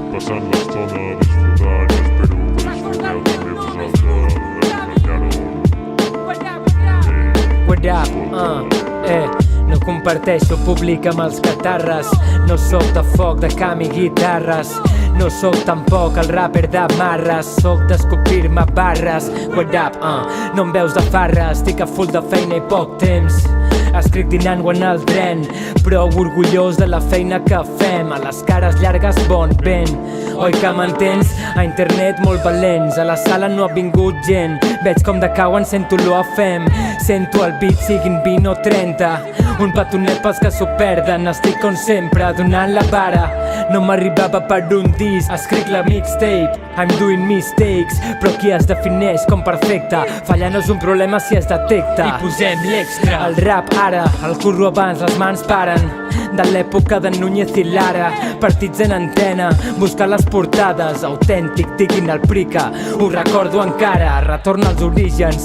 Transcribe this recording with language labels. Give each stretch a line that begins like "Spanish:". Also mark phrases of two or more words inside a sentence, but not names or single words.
Catalan: passant l'estona disfrutant i espero que disfruteu també vosaltres
English: What up?
Catalan: No comparteixo públic amb els catarres. No sóc de foc, de cam i guitarres. No sóc tampoc el rapper de marres. Sóc d'escopir-me barres.
English: What up?
Catalan: No em veus de farra. Estic a full de feina i poc temps. Escric dinant o en el tren, prou orgullós de la feina que fem. A les cares llargues bon vent. Oi que m'entens? A internet molt valents. A la sala no ha vingut gent. Veig com decauen, sento l'olor a fem. Sento el beat, siguin 20 o 30. Un petonet pels que s'ho perden. Estic com sempre, donant la vara. No m'arribava per un disc. Escric la mixtape,
English: I'm doing mistakes.
Catalan: Però qui es defineix com perfecte? Fallar no és un problema si es detecta. I posem l'extra. El rap ara, el curro abans, les mans paren. De l'època de Núñez i Lara. Partits en antena, buscar les portades. Autèntic, diguin el Prica. Ho recordo encara, retorna als orígens.